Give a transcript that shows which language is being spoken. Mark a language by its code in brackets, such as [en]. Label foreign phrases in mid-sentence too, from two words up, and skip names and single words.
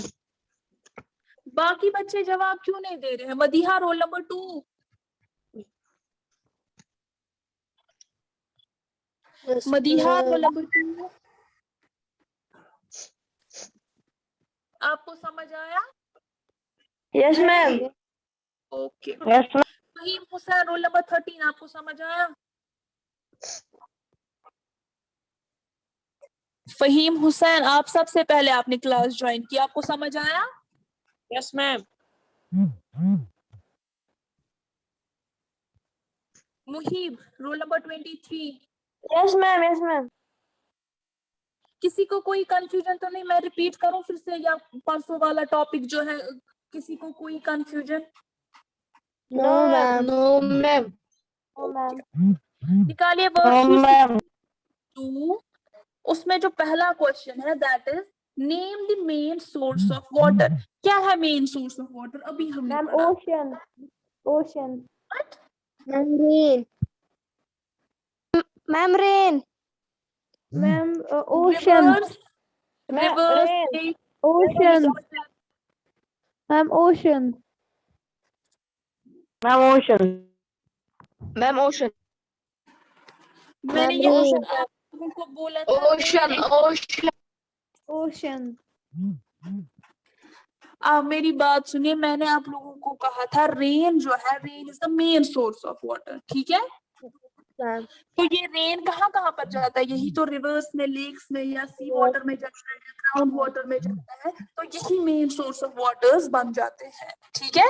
[hi] बाकी बच्चे जवाब क्यों नहीं दे रहे हैं? मदीहा [en] roll number [hi] 2, Yes, मदीहा रोल ma'am. नंबर 2, आपको समझ आया? [en] Yes, ma'am. [hi] ओके। [en] Yes, ma'am. [hi] फहीम हुसैन [en] roll number [hi] 13, आपको समझ आया? फहीम हुसैन, आप सबसे पहले आपने [en] class join [hi] की, आपको समझ आया? [en] Yes, ma'am. [hi] मुहीब [en] roll number [hi] 23, [en] Yes, ma'am. Yes, ma'am. [hi] किसी को कोई कंफ्यूजन तो नहीं? मैं रिपीट करूं फिर से, या परसों वाला टॉपिक जो है, किसी को कोई कंफ्यूजन? [en] No, ma'am. No, ma'am. No, ma'am. [hi] निकालिए No, वर्कशीट ma'am. 2। उसमें जो पहला क्वेश्चन है [en] that is name the main source of water. [hi] क्या है [en] main source of water? [hi] अभी हमने Ma'am, पढ़ा। [en] ocean. Ocean. What? Ma'am, rain. Ma'am, rain. Ma'am, ocean. Rivers, Ma'am, rivers, rain. lakes, Ocean. Ma'am, ocean. Ma'am, ocean. Ma'am, ocean. [hi] मैंने ये ऑप्शन आप लोगों को बोला था [en] ocean ocean ओशन। [hi] आप मेरी बात सुनिए, मैंने आप लोगों को कहा था रेन जो है, [en] rain is the main source of water, [hi] ठीक है। मैम। तो ये रेन कहाँ कहाँ पर जाता है? यही तो रिवर्स में, लेक्स में या [en] sea water [hi] में जाता है या [en] ground water [hi] में जाता है, तो यही [en] main source of waters [hi] बन जाते हैं, ठीक है।